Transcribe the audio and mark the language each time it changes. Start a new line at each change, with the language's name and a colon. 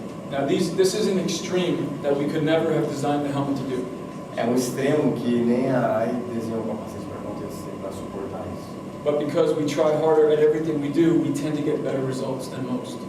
English: Now this is an extreme that we could never have designed the helmet to do.
Portuguese: É um extremo que nem a Arai desenhou o capacete para acontecer, para suportar isso.
English: But because we try harder at everything we do, we tend to get better results than most.